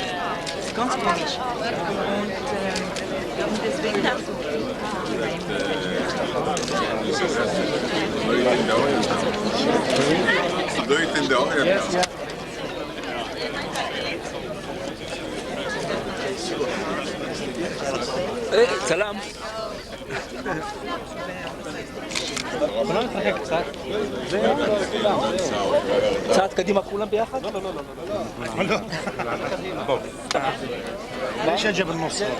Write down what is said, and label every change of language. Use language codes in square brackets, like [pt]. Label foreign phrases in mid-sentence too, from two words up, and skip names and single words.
[de] Das ist ganz komisch. Und deswegen auch so [en] Do it in the Orient. [ar] سلام. [he] צעד קדימה כולם ביחד? לא, לא, לא, לא. [ar] ليش اجى بالنص؟